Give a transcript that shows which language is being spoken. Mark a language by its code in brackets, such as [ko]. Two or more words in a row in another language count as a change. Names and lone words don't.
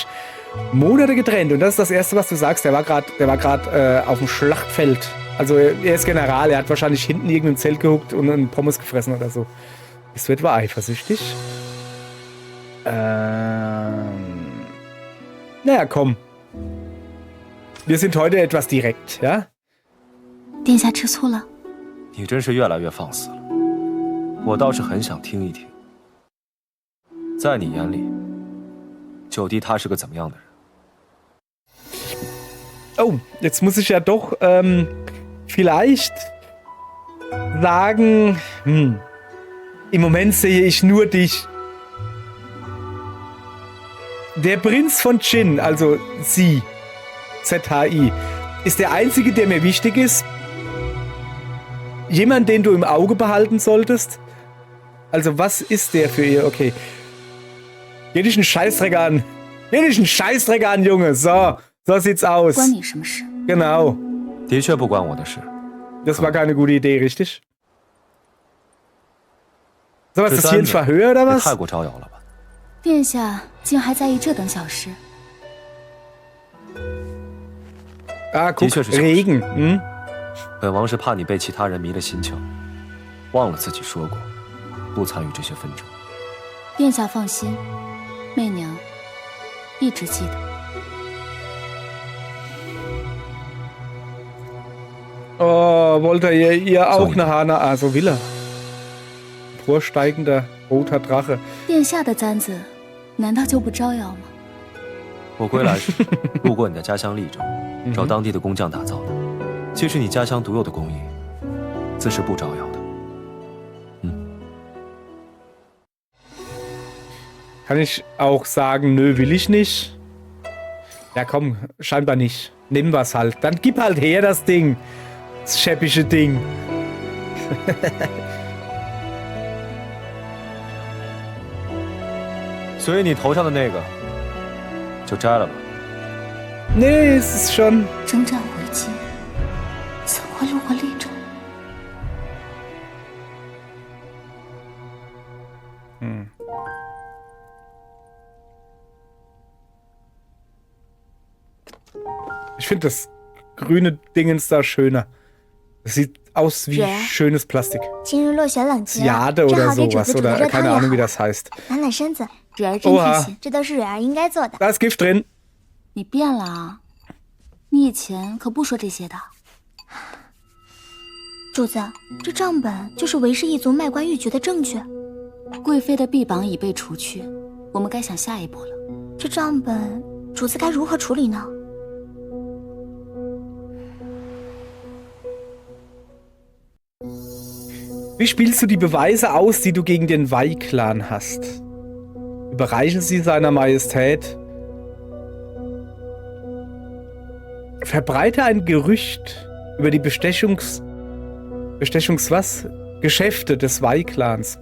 [de] Monate getrennt und das ist das Erste, was du sagst. Der war gerade auf dem Schlachtfeld. Also er ist General, er hat wahrscheinlich hinten irgendein Zelt gehuckt und einen Pommes gefressen oder so. Bist du etwa eifersüchtig? Naja, komm. Wir sind heute etwas direkt, ja? [zh] 殿下吃醋了？你真是越来越放肆了。我倒是很想听一听，在你眼里，九弟他是个怎么样的人？ [de] Oh, jetzt muss ich ja doch vielleicht sagen, im Moment sehe ich nur dich. Der Prinz von Jin, also sie, ZHI, ist der einzige, der mir wichtig ist. Jemand, den du im Auge behalten solltest. Also was ist der für ihr? Okay. Geh dich einen Scheißdreck an. Geh dich einen Scheißdreck an, Junge. So sieht's aus. [zh] 关你什么事？ [de] Genau. [zh] 的确不关我的事。 [de] Das war keine gute Idee, richtig? So, was [zh] 这 [de] ist das hier [zh] 三 [de] ein [zh] 者 [de] Verhör oder [zh] 也 [de] was? [zh] 太过招摇了吧？殿下竟还在意这等小事？ [de] Ah, guck, [zh] 的确是小事。 [de] Regen. Hm? [zh] 本王是怕你被其他人迷了心窍，忘了自己说过，不参与这些纷争。殿下放心，媚娘一直记得。 [de] Oh, wollte ihr auch So. eine Hana? Also will er. Vorsteigender roter Drache. [zh] 殿下的簪子难道就不招摇吗？我归来时路过你的家乡利州，找当地的工匠打造的，既是你家乡独有的工艺，自是不招摇的。 [de] Kann ich auch sagen, nö, will ich nicht? Ja, komm, scheinbar nicht. Nimm was halt. Dann gib halt her das Ding. Das schäbische Ding. [zh] 所以你头上的那个，就摘了吧。 [de] Nee, es ist schon. [zh] 征战回京，怎会路过利州？ [de] Ich finde das grüne Dingens da schöner. Das sieht aus wie schönes Plastik. [zh] 今日落雪冷极了， [de] Jade [zh] 正 [de] oder [zh] 好给主 [de] sowas [zh] 子煮 [de] oder [zh] 的热汤 [de] keine [zh] 也 [de] Ahnung, wie [zh] 好。 [de] das heißt. [zh] 暖暖身子，蕊儿真贴心，这都是蕊儿应该做的。 Da ist Gift drin. 你变了啊！你以前可不说这些的。主子，这账本就是韦氏一族卖官鬻爵的证据。贵妃的臂膀已被除去，我们该想下一步了。这账本，主子该如何处理呢？ [de] Wie spielst du die Beweise aus, die du gegen den Wei-Clan hast? Überreichen sie seiner Majestät? Verbreite ein Gerücht über die Geschäfte des Wei-Clans.